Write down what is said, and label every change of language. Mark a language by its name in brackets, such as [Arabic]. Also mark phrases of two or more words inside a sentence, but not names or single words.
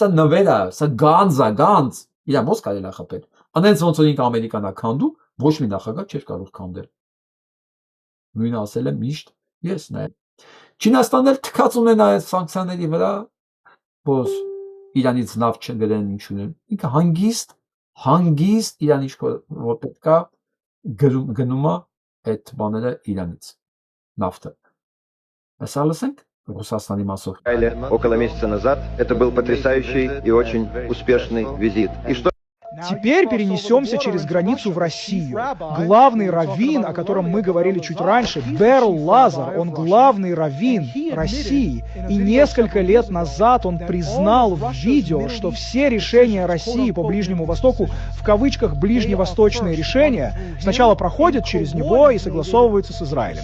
[Armenian] նվեր է, սա գանձ, իրան ոնց կարելի է խփել։ Անենց ոնց որ ինքը Ամերիկան է քանդում, ոչ մի նախագահ չէր կարող քանդել։ Նույնը ասել եմ միշտ ես նայ։ Չինաստանն էլ թքած ունեն այդ սանկցիաների վրա, որ Իրանից նավ չգրեն ինչ ունեն։ Ինքը հանգիստ Իրան ինչ որ պետք է գնում է այդ բաները Իրանից նավթը։ Հեսա լսենք Русաստանի մասով։ [Russian] Около месяца назад это был потрясающий и очень успешный визит. И что Теперь перенесемся через границу в Россию. Главный раввин, о котором мы говорили чуть раньше, Берл Лазар, он главный раввин России. И несколько лет назад он признал в видео, что все решения России по Ближнему Востоку, в кавычках ближневосточные решения, сначала проходят через него и согласовываются с Израилем.